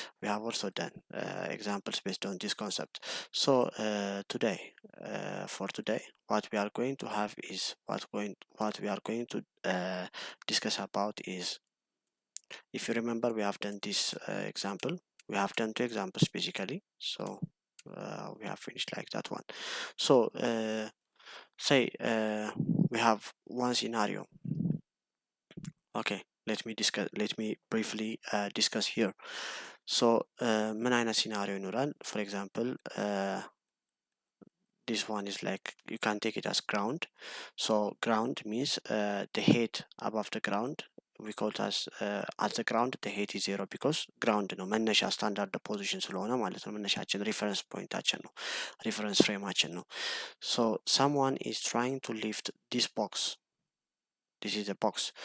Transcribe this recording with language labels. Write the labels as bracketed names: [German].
[English] We have also done examples based on this concept. So today what we are going to have is what we are going to discuss about is, if you remember, we have done this example. We have done two examples basically. So we have finished like that one. So say we have one scenario. Okay, let me briefly discuss here. [Amharic] So ምን አይነት ሲናሪዮ ይኖራል? [English] For example, this one is like, you can take it as ground. So ground means the height above the ground we call it as at the ground the height is 0 because ground [Amharic] ነው መነሻ ስታንዳርድ ፖዚሽን ስለሆነ ማለት ነው። መነሻችን ሪፈረንስ ፖይንታችን ነው፣ ሪፈረንስ ፍሬማችን ነው። [English] So someone is trying to lift this box. This is a box.